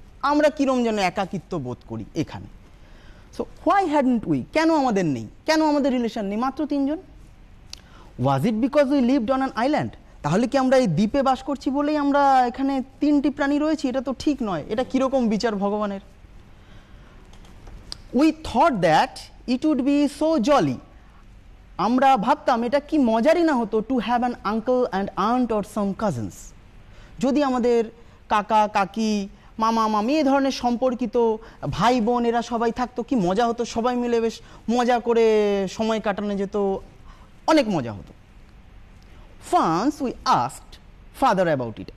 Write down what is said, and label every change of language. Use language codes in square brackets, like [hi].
[bn] আমরা কিরম যেন একাকিত্ব বোধ করি এখানে। [en] so why hadn't we, [bn] কেন আমাদের নেই, কেন আমাদের রিলেশন নেই, মাত্র 3 জন? [en] Was it because we lived on an island? [bn] তাহলে কি আমরা এই দ্বীপে বাস করছি বলেই আমরা এখানে 3টি প্রাণী রয়েছি? এটা তো ঠিক নয়। এটা কিরকম বিচার ভগবানের? [en] We thought that it would be so jolly. [bn] আমরা ভাবতাম এটা কি মজারই না হতো [en] to have an uncle and aunt or some cousins. [bn] যদি আমাদের কাকা কাকি মামা মামি এই ধরনের সম্পর্কিত ভাই বোন এরা সবাই থাকতো, কি মজা হতো, সবাই মিলে বেশ মজা করে সময় কাটানো যেত, অনেক মজা হতো। [en] Once we asked father about it.